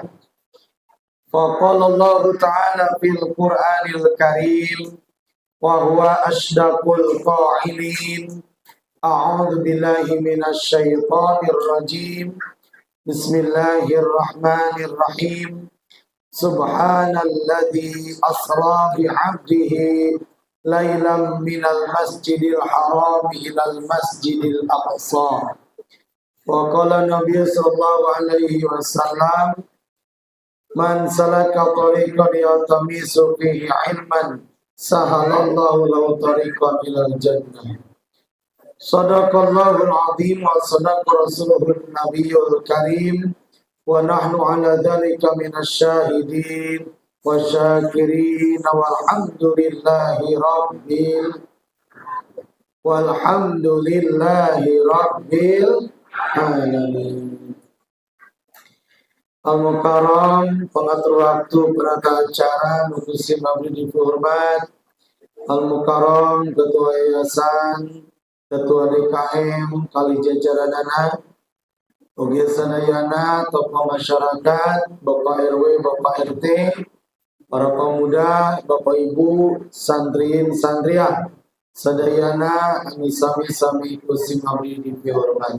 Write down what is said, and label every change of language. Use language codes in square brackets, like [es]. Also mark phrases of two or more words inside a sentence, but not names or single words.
[ar] فقال الله تعالى في القرآن الكريم وهو أصدق القائلين. أعوذ بالله من الشيطان الرجيم. بسم الله الرحمن الرحيم. سبحان الذي أسرى بعبده ليلا من المسجد الحرام إلى المسجد الأقصى. وقال النبي صلى الله عليه وسلم من سلك طريقا يلتمس فيه علما سهل الله له طريقا إلى الجنة. صدق الله العظيم وصدق رسوله النبي الكريم ونحن على ذلك من الشاهدين والشاكرين والحمد لله رب العالمين. [su] Al-Mukarram, pengatur waktu penata acara, nukusim abdi dihormat. Al-Mukarram, ketua yayasan, ketua DKM, kali jajaranana, oge sadayana, tokoh masyarakat, Bapak RW, Bapak RT, para pemuda, Bapak Ibu, santriin, santriah, sadayana, sami-sami kusim abdi dihormat.